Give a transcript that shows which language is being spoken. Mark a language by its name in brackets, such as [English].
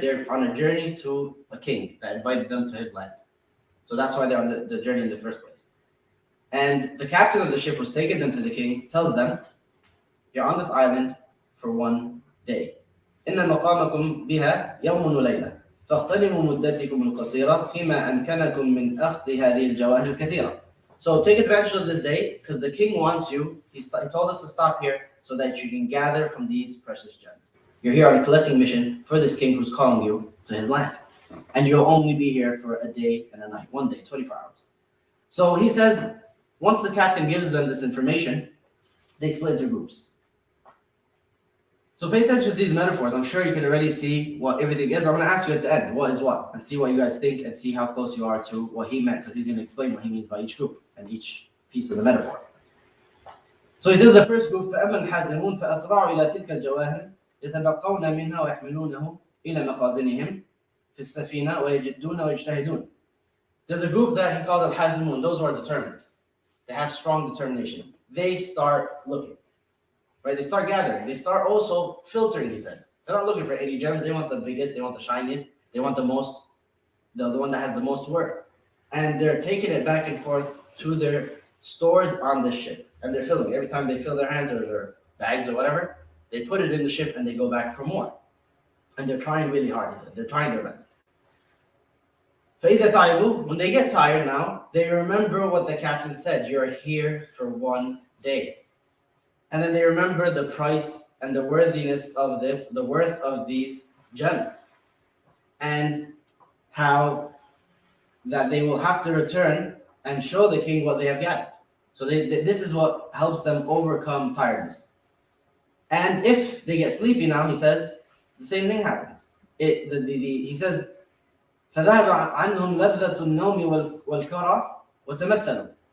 [English] They're on a journey to a king that invited them to his land. So that's why they're on the journey in the first place. And the captain of the ship who's taking them to the king tells them, you're on this island for 1 day. [Arabic] إن مقامكم بها يوم وليلة فاغتنموا مدتكم القصيرة فيما أمكنكم من أخذ هذه الجواهر الكثيرة. [English] So take advantage of this day because the king wants you. He told us to stop here so that you can gather from these precious gems. You're here on a collecting mission for this king who's calling you to his land. And you'll only be here for a day and a night, 1 day, 24 hours. So he says, once the captain gives them this information, they split into groups. So pay attention to these metaphors. I'm sure you can already see what everything is. I'm going to ask you at the end, what is what? And see what you guys think and see how close you are to what he meant, because he's going to explain what he means by each group and each piece of the metaphor. So he says the first group, [Arabic] فَأَمَّا الْحَازِمُونَ فَأَسْرَعُوا إِلَى تِلْكَ الْجَوَاهِرِ يَتَلَقَّوْنَ مِنْهَا وَيَحْمِلُونَهُ إِلَى مَخَازِنِهِمْ في السفينة ويجدون ويجتهدون. [English] There's a group that he calls al-hazimun, those who are determined. They have strong determination. They start looking, right? They start gathering. They start also filtering, he said. They're not looking for any gems. They want the biggest, they want the shiniest, they want the most, the one that has the most worth. And they're taking it back and forth to their stores on the ship. And they're filling. Every time they fill their hands or their bags or whatever, they put it in the ship and they go back for more. And they're trying really hard, he said. They're trying their best. [Arabic] فَإِذَا تَعِبُوا, [English] when they get tired now, they remember what the captain said, you're here for one day. And then they remember the price and the worthiness of this, the worth of these gems. And how that they will have to return and show the king what they have gathered. So this is what helps them overcome tiredness. And if they get sleepy now, he says, the same thing happens. He says, [Arabic] فَذَهَبَ عَنْهُمْ لَذَّةُ النَّوْمِ وَالْكَرَى وَتَمَثَّلُوا.